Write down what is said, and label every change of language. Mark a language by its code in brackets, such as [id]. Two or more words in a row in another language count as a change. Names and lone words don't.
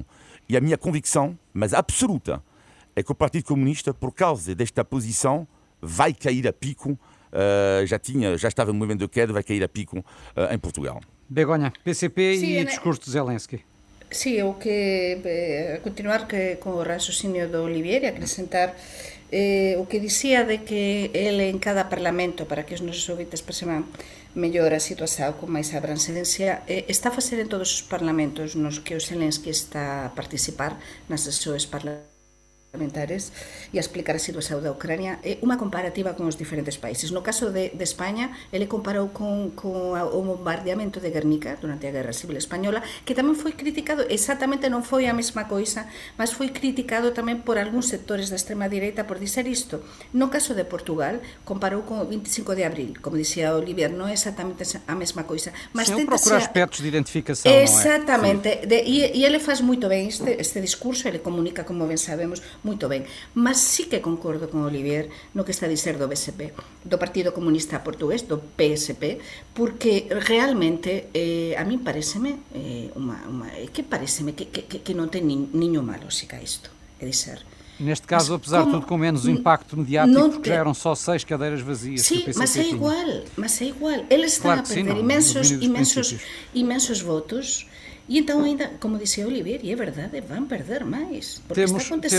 [pt] E a minha convicção, mas absoluta, é que o Partido Comunista, por causa desta posição, vai cair a pico, já estava no movimento de queda, vai cair a pico em Portugal. Begonha, PCP e discurso de Zelensky. [gl] Sim, eu que continuar com o raciocínio do Olivier e acrescentar o que dicía de que ele en cada parlamento, para que os nosos ouvintes perceban mellor a situación con máis abrancencia, está a facer en todos os parlamentos nos que o Zelensky está a participar nas sesións parlamentares e a explicar a situación da Ucrania, unha comparativa con os diferentes países. No caso de España, ele comparou con o bombardeamento de Guernica durante a Guerra Civil Española, que tamén foi criticado, exactamente non foi a mesma coisa, mas foi criticado tamén por algúns sectores da extrema direita por dizer isto. No caso de Portugal, comparou con o 25 de abril, como dicía Olivier, non é exactamente a mesma coisa, mas [pt] sim, procura aspectos de identificação, exactamente, não é? [gl] E ele faz moito ben este discurso, ele comunica, como ben sabemos, moito ben, mas sí que concordo con Olivier no que está a dizer do BSP, do Partido Comunista Portugués, do PSP, porque realmente a min pareceme que non ten niño malo sica isto, é dizer. [pt] Neste caso, apesar de tudo, com menos impacto mediático, porque já eram só 6 cadeiras vazias. Sim, mas é igual. Eles estão a perder imensos votos. E então ainda, como dizia Olivier, e é verdade, vão perder mais, porque está a acontecer.